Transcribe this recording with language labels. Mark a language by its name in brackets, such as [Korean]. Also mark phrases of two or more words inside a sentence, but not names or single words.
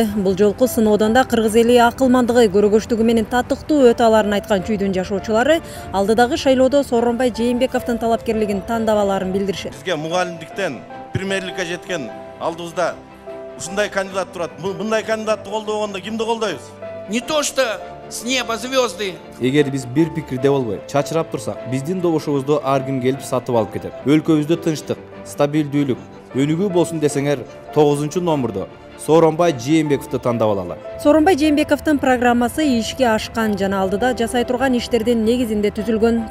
[Kyrgyz] Бул жолку сыноодон да кыргыз эли акылмандыгы, көрөгөчтүгү менен татыктуу өтө аларын айткан чүйдүн жашоочулары алдыдагы шайлоодо Сооронбай Жээнбековдун талапкерлигин тандап аларын билдиришет. Бизге мугалимдиктен премьерликке жеткен алдыбызда ушундай кандидат турат. Мындай кандидатты колдогондо кимди колдойбуз? [Russian] Не то что с неба звезды. [Kyrgyz] Эгер биз бир пикирде болбой, чачырап турсак, биздин добушубузду ар ким келип сатып алып кетет. Өлкөбүздө тынчтык, стабилдүүлүк, өнүгүү болсун десеңер, 9-номурдо Сооронбай Жээнбековду тандап алалы. Сооронбай Жээнбековдун программасы ишке ашкан жана алдыда жасай турган иштердин негизинде түзүлгөн.